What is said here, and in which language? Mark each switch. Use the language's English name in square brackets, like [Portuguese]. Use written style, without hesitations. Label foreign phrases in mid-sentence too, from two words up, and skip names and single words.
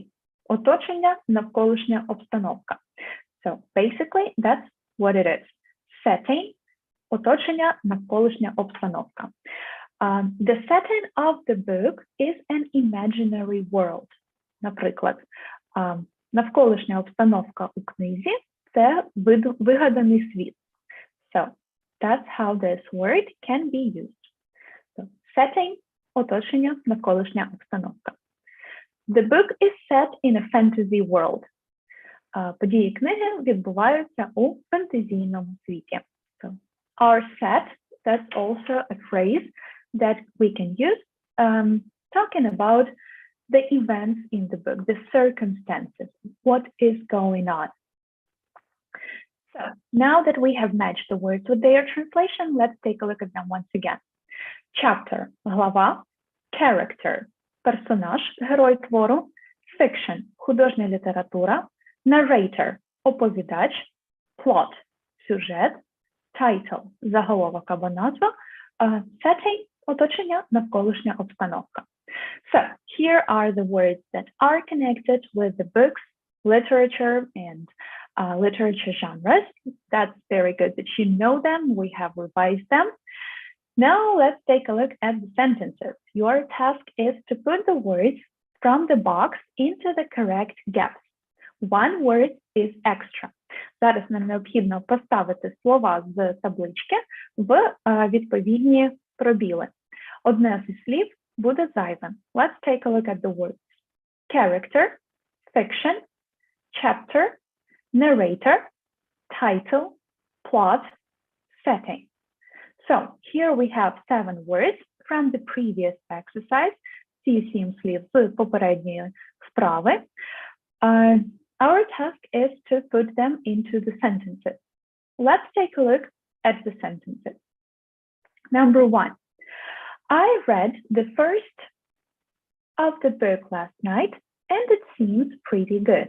[Ukrainian] Оточення, навколишня обстановка. [English] So basically, that's what it is. Setting, [Ukrainian] оточення, навколишня обстановка. [English] The setting of the book is an imaginary world. [Ukrainian] Наприклад, навколишня обстановка у книзі – це вигаданий світ. [English] So, that's how this word can be used. So, setting – [Ukrainian] оточення, навколишня обстановка. [English] The book is set in a fantasy world. [Ukrainian] Події книги відбуваються у фентезійному світі. [English] So, are set, that's also a phrase that we can use talking about the events in the book, the circumstances, what is going on. So now that we have matched the words with their translation, let's take a look at them once again. Chapter, глава, character, [Ukrainian] персонаж, герой твору, fiction, художня література, narrator, оповідач, plot, сюжет, title, заголовок або назва, setting, оточення, навколишня обстановка. [English] So here are the words that are connected with the books, literature, and literature genres. That's very good that you know them. We have revised them. Now let's take a look at the sentences. Your task is to put the words from the box into the correct gaps. One word is extra. [Ukrainian] Зараз нам необхідно поставити слова з таблички в відповідні пробіли. Одне зі слів буде зайвим. [English] Let's take a look at the words. Character, fiction, chapter, narrator, title, plot, setting. So here we have 7 words from the previous exercise. [Ukrainian] Ці 7 слів з попередньої вправи. [English] Our task is to put them into the sentences. Let's take a look at the sentences. Number 1. I read the first of the book last night and it seems pretty good.